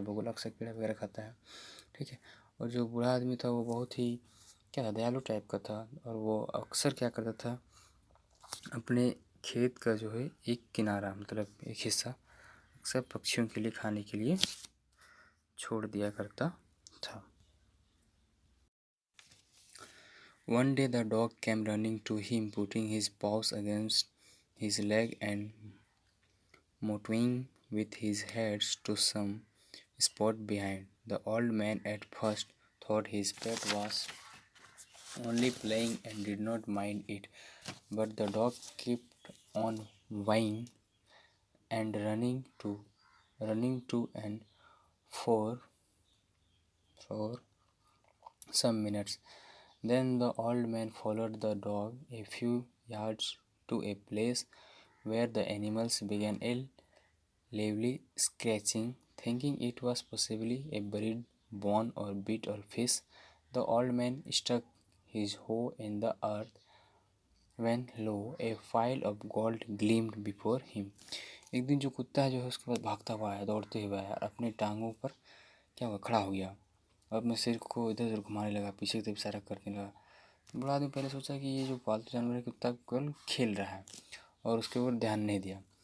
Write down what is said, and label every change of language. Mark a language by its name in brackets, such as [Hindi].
[Hindi] बगुला अक्सर कीड़े वगैरह खाता है, ठीक है। और जो बूढ़ा आदमी था वो बहुत ही क्या था, दयालु टाइप का था और वो अक्सर क्या करता था, अपने खेत का जो है एक किनारा मतलब एक हिस्सा अक्सर पक्षियों के लिए खाने के लिए छोड़ दिया करता था। [English] One day the dog came running to him, putting his paws against his leg and motoing with his head to some spot behind. The old man at first thought his pet was only playing and did not mind it, but the dog kept on whining and running to and for for some minutes. Then the old man followed the dog a few yards to a place where the animals began a lively scratching. Thinking it was possibly a buried bone or bit of fish, the old man stuck his hoe in the earth when lo, a pile of gold gleamed before him. [Hindi] एक दिन जो कुत्ता है जो है उसके पास भागता हुआ आया, दौड़ते हुए आया और अपनी टांगों पर क्या हुआ, खड़ा हो गया और अपने सिर को इधर उधर घुमाने लगा, पीछे की तरफ इशारा करने लगा। बूढ़ा आदमी पहले सोचा कि ये जो पालतू जानवर है कुत्ता केवल खेल रहा है और उसके ऊपर ध्यान नहीं दिया।